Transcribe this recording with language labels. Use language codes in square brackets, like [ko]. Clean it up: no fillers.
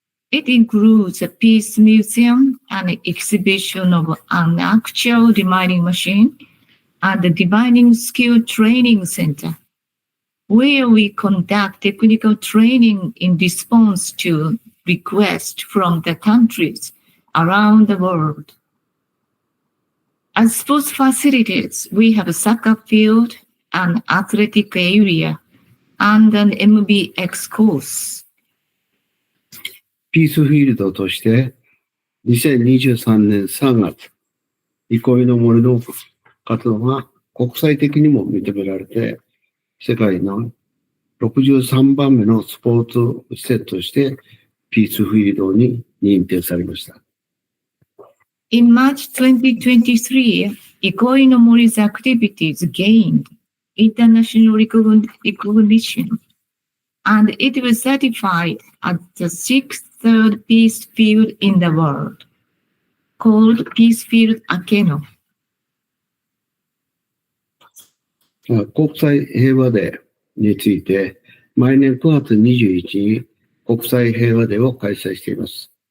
[en] It includes a peace museum, an exhibition of an actual demining machine, and a demining skill training center, where we conduct technical training in response to requests from the countries around the world. As sports facilities, we have a soccer field, an athletic area, and an MBX course. [ja] ピースフィールドとして、2023年3月、憩いの森の活動が国際的にも認められて、世界の63番目のスポーツ施設として、ピースフィールドに認定されました。 [en] In March 2023,憩いの森's activities gained international recognition, and it was certified as the sixth third peace field in the world, called Peace Field Akeno. [ja] 国際平和デーについて、毎年9月21日に国際平和デーを開催しています。